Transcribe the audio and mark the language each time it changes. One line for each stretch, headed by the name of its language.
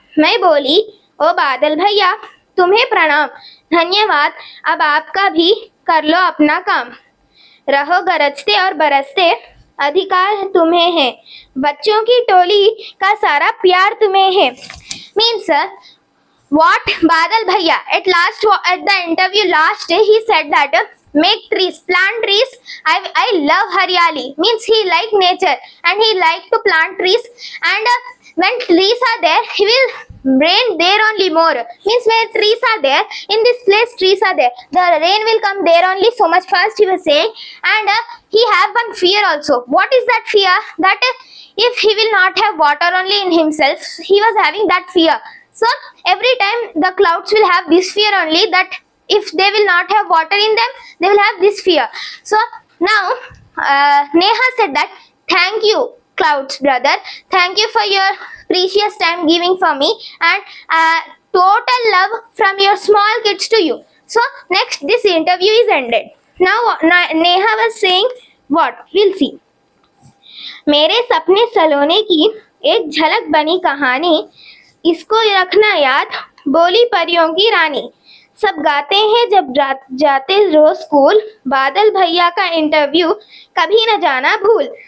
Hindi: मैं बोली, ओ बादल भैया तुम्हें प्रणाम, धन्यवाद, अब आपका भी कर लो अपना काम. रहो गरजते और बरसते, अधिकार तुम्हें है, बच्चों की टोली का सारा प्यार तुम्हें है.
English: Means what Badal Bhaiya at the interview last day he said that make trees, plant trees. I love Haryali, means he like nature and he like to plant trees, and when trees are there he will rain there only more. Means where trees are there, in this place trees are there, the rain will come there only so much fast, he was saying. And he have one fear also. What is that fear? That if he will not have water only in himself, he was having that fear. So every time the clouds will have this fear only, that if they will not have water in them, they will have this fear. So now Neha said that, thank you clouds brother, thank you for your precious time giving for me, and total love from your small kids to you. So next this interview is ended. Now Neha was saying what? We'll see.
Hindi: मेरे सपने सलोने की एक झलक बनी कहानी, इसको रखना याद, बोली परियों की रानी. सब गाते हैं जब जाते रोज स्कूल, बादल भैया का इंटरव्यू कभी न जाना भूल.